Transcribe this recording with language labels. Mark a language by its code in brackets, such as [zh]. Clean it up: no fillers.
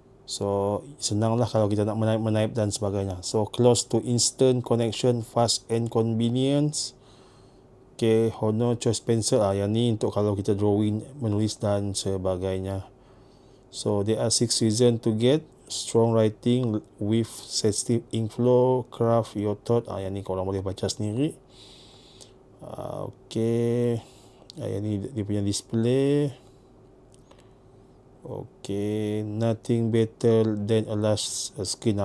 [ms] So senang lah kalau kita nak menaip dan sebagainya. [en] So close to instant connection, fast and convenience. [ms] Okay, Honor Choice Pencil, yang ni untuk kalau kita drawing, menulis dan sebagainya. [en] So there are 6 reasons to get. Strong writing with sensitive ink flow, craft your thought. [ms] Yang ni korang boleh baca sendiri. Okay, yang ni dia punya display. [en] Okay, nothing better than a large screen.